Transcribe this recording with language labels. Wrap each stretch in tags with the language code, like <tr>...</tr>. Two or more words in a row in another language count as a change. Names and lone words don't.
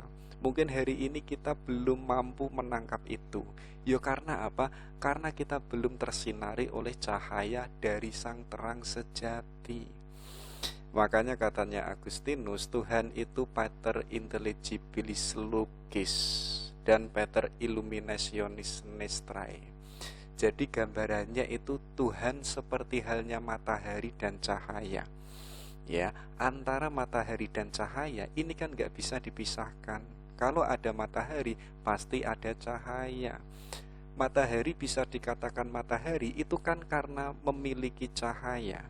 <id>Mungkin hari ini kita belum mampu menangkap itu. Ya karena apa? Karena kita belum tersinari oleh cahaya dari sang terang sejati. Makanya katanya Agustinus, Tuhan itu</id> <la>pater intelligibilis logis</la> <id>dan</id> <la>pater illuminationis nestrae.</la> <id>Jadi gambarannya itu Tuhan seperti halnya matahari dan cahaya. Ya, antara matahari dan cahaya ini kan gak bisa dipisahkan. Kalau ada matahari pasti ada cahaya. Matahari bisa dikatakan matahari itu kan karena memiliki cahaya.</id>